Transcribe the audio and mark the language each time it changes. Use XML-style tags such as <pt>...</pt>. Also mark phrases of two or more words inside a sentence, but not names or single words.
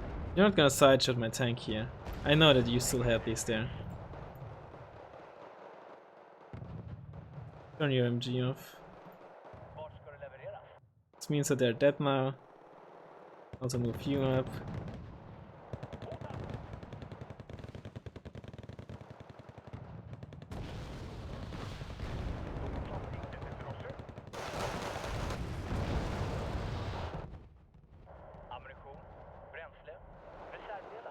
<en>You're not gonna sideshot my tank here. I know that you still have these there. Turn your MG off.</en> <sv>Vart ska det levereras?</sv> <en>This means that they're dead now. Also move you up.</en> <sv>Ammunition, bränsle, reservdelar.</sv>